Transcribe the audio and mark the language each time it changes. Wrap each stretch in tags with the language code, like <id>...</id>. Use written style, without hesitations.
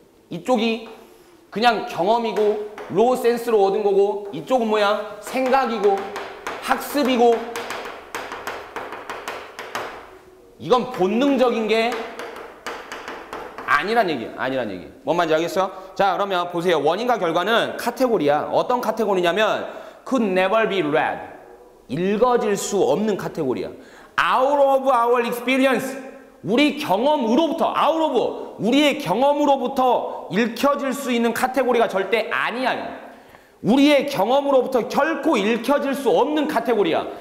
<ko>이쪽이 그냥 경험이고 로우 센스로 얻은 거고 이쪽은 뭐야? 생각이고 학습이고 이건 본능적인 게 아니란 얘기야. 아니란 얘기. 뭔 말인지 알겠어? 자 그러면 보세요. 원인과 결과는 카테고리야. 어떤 카테고리냐면</ko> <en>could never be read.</en> <ko>읽어질 수 없는 카테고리야.</ko> <en>Out of our experience.</en> <ko>우리 경험으로부터 out of 우리의 경험으로부터 읽혀질 수 있는 카테고리가 절대 아니야. 우리의 경험으로부터 결코 읽혀질 수 없는 카테고리야.</ko>